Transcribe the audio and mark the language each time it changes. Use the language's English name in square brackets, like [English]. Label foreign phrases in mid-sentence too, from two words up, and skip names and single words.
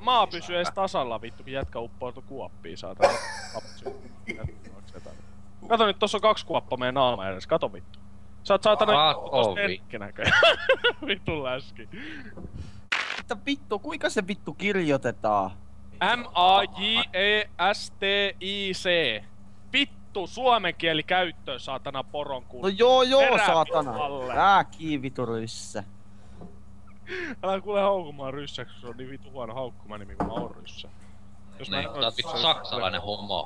[Finnish] Maa pysyy ees tasalla vittu, kun jätkä uppoutuu kuoppiin saatana. Kato nyt, tossa on 2 kuoppaa meidän naama edes, kato vittu. Sä oot saatana tosta erkkinäköjä. Vitun läski. Mitä vittu, kuinka se vittu kirjoitetaan? M-A-J-E-S-T-I-C. Vittu, suomen kieli käyttöön, saatana poron kuulu. No joo, Perä saatana. alle. Vitu ryssä. Älä kuule haukkumaan ryssäksi, kun se on niin vittu huono haukkuma nimi, kun mä oon ryssä. Jos Niin, sä oot vittu saksalainen homo.